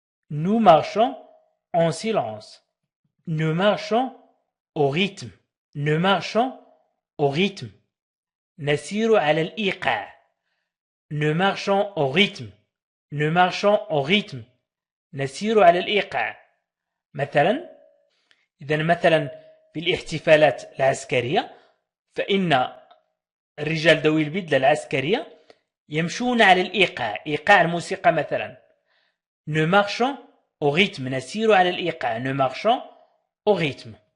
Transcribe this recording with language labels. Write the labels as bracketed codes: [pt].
[fr] Nous marchons en silence. Nous marchons au rythme. Nous marchons au rythme. [ar] نسير على الإيقاع. [fr] Nous marchons au rythme. Nous marchons au rythme. [ar] نسير على الإيقاع. مثلا في الاحتفالات العسكرية فإن الرجال ذوي البدلة العسكرية يمشون على الإيقاع. إيقاع الموسيقى مثلا. [fr] Nous marchons au rythme. [ar] نسير على الإيقاع. [fr] Nous marchons au rythme.